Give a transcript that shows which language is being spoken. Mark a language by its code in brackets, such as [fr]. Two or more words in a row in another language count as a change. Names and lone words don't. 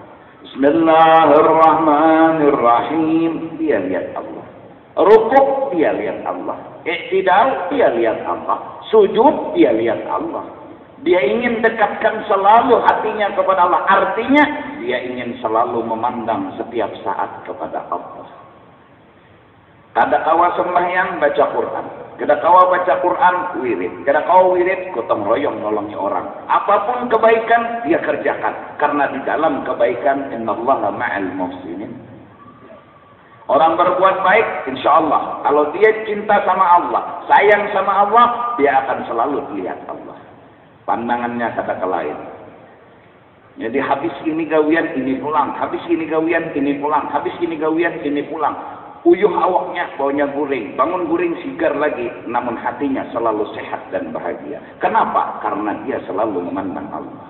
[id] Bismillahirrahmanirrahim, dia lihat Allah. Rukuk, dia lihat Allah. Iktidal, dia lihat Allah. Sujud, dia lihat Allah. Dia ingin dekatkan selalu hatinya kepada Allah. Artinya, dia ingin selalu memandang setiap saat kepada Allah. [bjn] Kada kawa sembahyang baca Quran, Kada kawa baca Quran, wirid. Kada kawa wirid, gotong royong nolongi orang. [id] Apapun kebaikan, dia kerjakan. Karena di dalam kebaikan, [ar] إن الله مع المحسنين. [id] Orang berbuat baik, [ar] إن شاء الله. [id] Kalau dia cinta sama Allah, sayang sama Allah, dia akan selalu lihat Allah. Pandangannya kata ke lain. [bjn] Jadi habis ini gawian, ini pulang. Habis ini gawian, ini pulang. Habis ini gawian, ini pulang. Uyuh awaknya, baunya guring. Bangun guring, sigar lagi. [id] Namun hatinya selalu sehat dan bahagia. Kenapa? Karena dia selalu memandang Allah.